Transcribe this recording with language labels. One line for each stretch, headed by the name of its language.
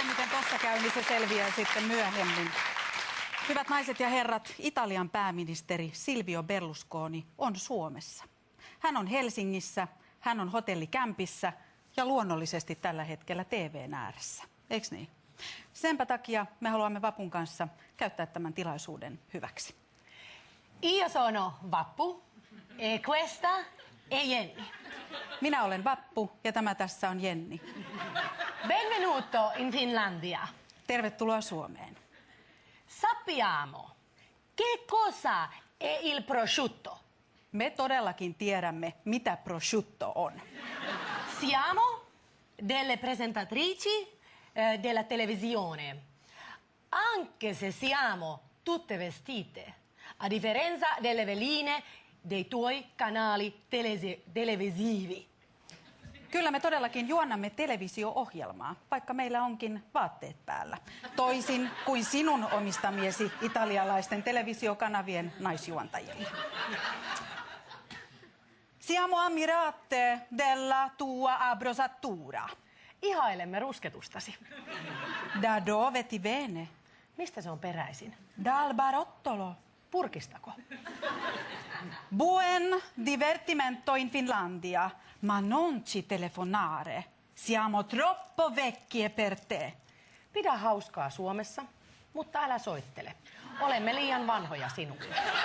Finnish: tossa käy, niin se selviää sitten myöhemmin. Hyvät naiset ja herrat, Italian pääministeri Silvio Berlusconi on Suomessa. Hän on Helsingissä, hän on hotellikämpissä ja luonnollisesti tällä hetkellä TV:n ääressä. Eiks niin? Senpä takia me haluamme Vapun kanssa käyttää tämän tilaisuuden hyväksi.
Italian: Io sono Vappu e questa è Jenny.
Finnish: Minä olen Vappu ja tämä tässä on Jenni.
Italian: Benvenuto in Finlandia.
Finnish: Tervetuloa Suomeen.
Italian: Sappiamo che cosa è il prosciutto.
Finnish: Me todellakin tiedämme, mitä prosciutto on.
Italian: Siamo delle presentatrici della televisione, anche se siamo tutte vestite, a differenza delle veline dei tuoi canali televisivi.
Finnish: Kyllä me todellakin juonnamme televisio-ohjelmaa, vaikka meillä onkin vaatteet päällä. Toisin kuin sinun omistamiesi italialaisten televisiokanavien naisjuontajille.
Italian: Siamo ammirate della tua abbronzatura.
Finnish: Ihailemme rusketustasi.
Italian: Da dove ti viene?
Finnish: Mistä se on peräisin?
Italian: Dal barottolo.
Finnish: Purkistako?
Italian: Buen divertimento in Finlandia, ma non ci telefonare. Siamo troppo vecchie per te.
Finnish: Pidä hauskaa Suomessa, mutta älä soittele. Olemme liian vanhoja sinulle.